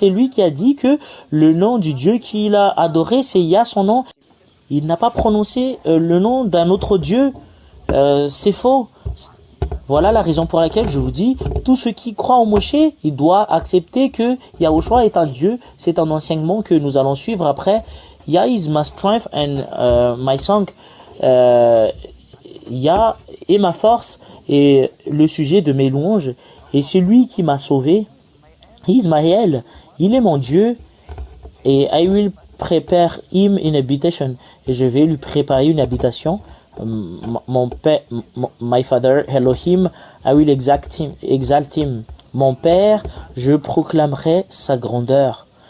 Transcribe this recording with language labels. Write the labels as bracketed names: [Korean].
[French] C'est lui qui a dit que le nom du Dieu qu'il a adoré, c'est Yah, son nom. Il n'a pas prononcé le nom d'un autre Dieu. C'est faux. Voilà la raison pour laquelle je vous dis, tout ceux qui croient en Moshe, il doit accepter que Yahushua est un Dieu. C'est un enseignement que nous allons suivre après. [English] Yah is my strength and my song. [French] Yah est ma force et le sujet de mes louanges. Et c'est lui qui m'a sauvé. Ismaël, il est mon Dieu. [English] Et I will prepare him in habitation. [French] Et je vais lui préparer une habitation. Mon père, [English] my father Elohim, I will exalt him. [French] Mon père, je proclamerai sa grandeur.